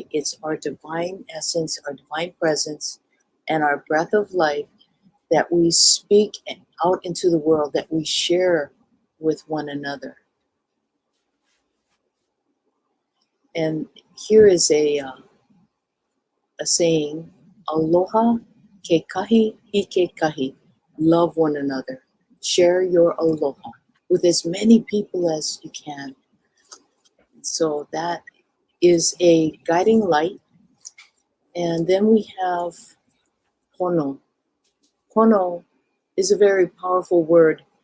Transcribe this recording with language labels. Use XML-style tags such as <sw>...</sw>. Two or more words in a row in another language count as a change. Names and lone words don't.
<en>It's our divine essence, our divine presence, and our breath of life that we speak out into the world, that we share with one another. And here is a saying,</en> <haw>aloha ke kahi ike kahi,</haw> <en>love one another. Share your aloha with as many people as you can. So that is a guiding light. And then we have pono. Pono is a very powerful word.</en>